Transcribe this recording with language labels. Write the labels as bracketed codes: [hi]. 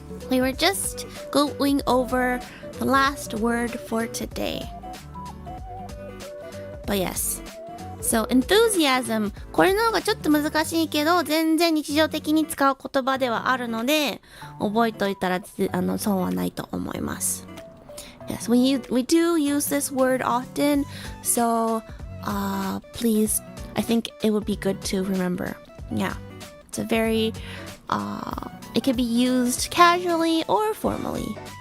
[en] We were just going over the last word for today. But yes. [ja] So, enthusiasm これの方がちょっと難しいけど全然日常的に使う言葉ではあるので覚えておいたら損はないと思います。 [en] Yes, we do use this word often, so please, I think it would be good to remember. Yeah, it's a very it can be used casually or formally.